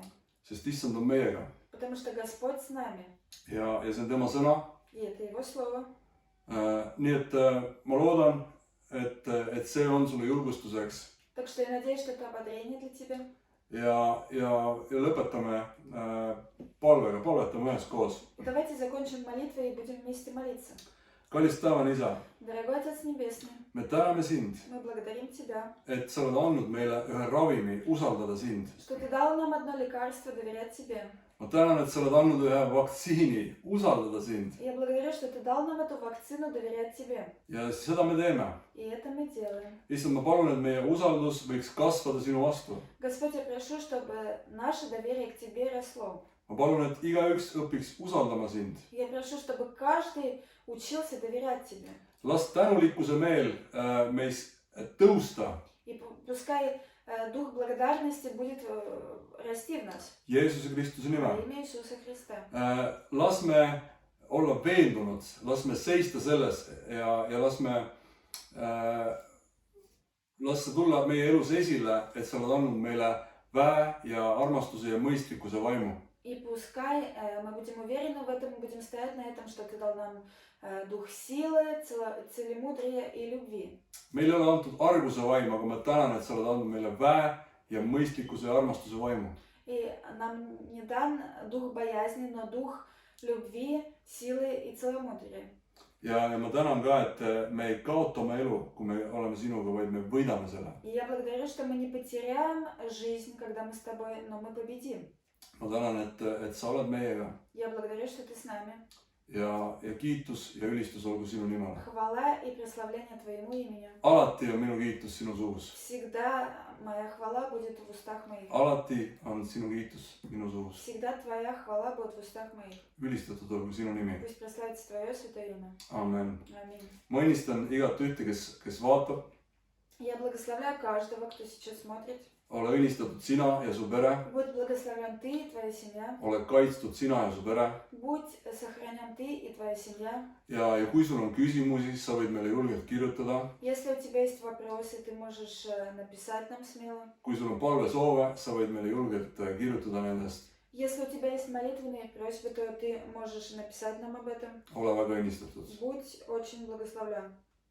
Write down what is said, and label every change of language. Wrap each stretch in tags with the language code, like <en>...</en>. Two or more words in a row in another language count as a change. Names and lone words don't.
<et>sest Issand on meiega</et> <ru>потому что Господь с нами,</ru> <et>ja see on tema sõna.</et> <ru>и это Его Слово.</ru> <et>Nii et ma loodan, et see on sulle julgustuseks</et> <ru>Так что я надеюсь, что это ободрение для тебя.</ru> <et>ja lõpetame palvega, palvetame üheskoos.</et> <ru>И давайте закончим молитвой и будем вместе молиться.</ru> <et>Kallis taevane Isa,</et> <ru>Дорогой Отец Небесный,</ru> <et>me täname sind,</et> <ru>мы благодарим Тебя,</ru> <et>et sa oled andnud meile ühe ravimi, usaldada sind.</et> <ru>что Ты дал нам одно лекарство, доверять Тебе.</ru> <et>Ma tänan, et sa oled andnud ühe vaktsiini, usaldada sind.</et> <ru>Я благодарю, что Ты дал нам эту вакцину, доверять Тебе.</ru> <et>Ja seda me teeme.</et> <ru>И это мы делаем.</ru> <et>Issand, ma palun, et meie usaldus võiks kasvada sinu vastu.</et> <ru>Господь, я прошу, чтобы наше доверие к Тебе росло.</ru> <et>Ma palun, et igaüks õpiks usaldama sind.</et> <ru>Я прошу, чтобы каждый учился доверять Тебе.</ru> <et>Las tänulikkuse meel meis tõusta.</et> <ru>И пускай дух благодарности будет расти в нас.</ru> <et>Jeesuse Kristuse</et> <ru>Во</ru> <et>nimel.</et> <ru>имя Иисуса Христа.</ru> <et>Las me olla veendunud, las me seista selles ja las see tulla meie elus esile, et sa oled andnud meile väe ja armastuse ja mõistlikkuse vaimu.</et> <ru>И пускай мы будем уверены в этом, мы будем стоять на этом, что Ты дал нам дух силы, целомудрия и любви.</ru> <et>Meil ei ole antud arguse vaim, aga ma tänan, et sa oled andnud meile väe ja mõistlikkuse ja armastuse vaimu.</et> <ru>И нам не дан дух боязни, но дух любви, силы и целомудрия.</ru> <et>Ja ma tänan ka, et me ei kaota oma elu, kui me oleme sinuga, vaid me võidame selle.</et> <ru>И я благодарю, что мы не потеряем жизнь, когда мы с Тобой, но мы победим.</ru> <et>Ma tänan, et sa oled meiega</et> <ru>Я благодарю, что Ты с нами.</ru> <et>ja kiitus ja ülistus olgu sinu nimele.</et> <ru>Хвала и прославление Твоему имени.</ru> <et>Alati on minu kiitus sinu suus.</et> <ru>Всегда моя хвала будет в устах моих.</ru> <et>Alati on sinu kiitus minu suus.</et> <ru>Всегда Твоя хвала будет в устах моих.</ru> <et>Ülistatud olgu sinu nimi.</et> <ru>Пусть прославится Твое святое имя.</ru> <et>Amen.</et> <ru>Аминь.</ru> <et>Ma õnnistan igat ühte, kes vaatab.</et> <ru>Я благословляю каждого, кто сейчас смотрит.</ru> <et>Ole õnnistatud sina ja su pere.</et> <ru>Будь благословен ты и твоя семья.</ru> <et>Ole kaitstud sina ja su pere.</et> <ru>Будь сохранен ты и твоя семья.</ru> <et>Ja kui sul on küsimusi, siis sa võid meile julgelt kirjutada.</et> <ru>Если у тебя есть вопросы, ты можешь написать нам смело.</ru> <et>Kui sul on palvesoove, sa võid meile julgelt kirjutada nendest.</et> <ru>Если у тебя есть молитвенные просьбы, то ты можешь написать нам об этом.</ru> <et>Ole väga õnnistatud.</et> <ru>Будь очень благословлен.</ru>